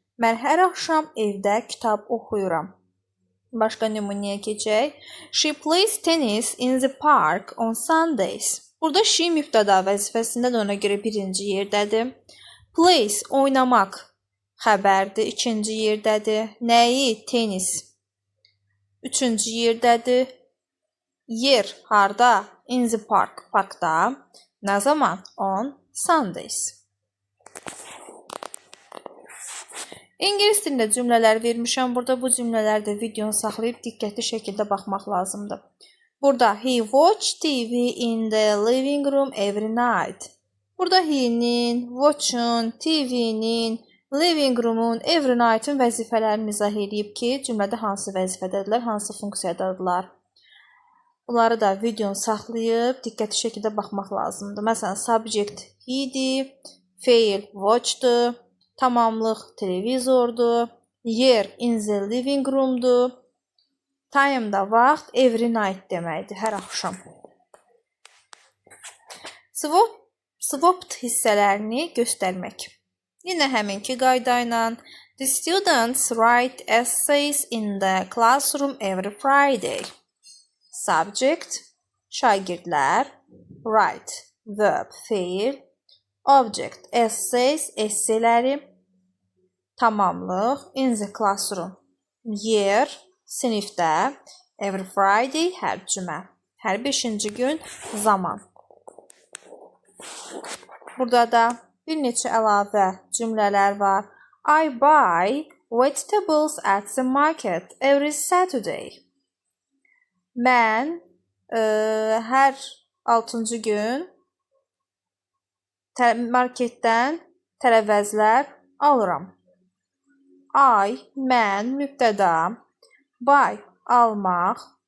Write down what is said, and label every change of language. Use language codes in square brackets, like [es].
[az] Mən hər axşam evdə kitab oxuyuram. Başqa nümunəyə keçək. [en] She plays tennis in the park on Sundays. [az] Burada she mübtəda vəzifəsində də ona görə birinci yerdədir. Plays, oynamaq xəbərdir, ikinci yerdədir. Nəyi? Tenis. Üçüncü yerdədir. Yer, harda? [en] In the park, [az] parkda. Nə zaman? [en] On Sundays. [az] İngilis dilində cümlələr vermişəm. Burada bu cümlələrdə videonu saxlayıb diqqətli şəkildə baxmaq lazımdır. Burada [en] he watched TV in the living room every night. [az] Burada he-nin, watch-un, TV-nin, living room-un, every night-ın vəzifələrini izah edib ki, cümlədə hansı vəzifədədirlər, hansı funksiyadadırlar. Bunları da videonu saxlayıb diqqətli şəkildə baxmaq lazımdır. Məsələn, subject he-dir, feil watch-dur, tamamlıq televizordur, yer [en] in the living room- [az] dur, time da vaxt, [en] every night [az] deməkdir, hər axşam. Swapped hissələrini göstərmək. Yenə həminki qayda ilə. [en] The students write essays in the classroom every Friday. Subject, şagirdlər. Write, verb, feil. Object, essays, esseləri. [az] Tamamlıq, in the classroom. Yer, sinifdə. [en] Every Friday, [az] hər cümə. Hər 5-ci gün, zaman. Burada da bir neçə əlavə cümlələr var. [en] I buy vegetables at the market every Saturday. [az] Mən hər 6-cı gün marketdən tərəvəzlər alıram. I, mən, mübtəda. Buy, almaq.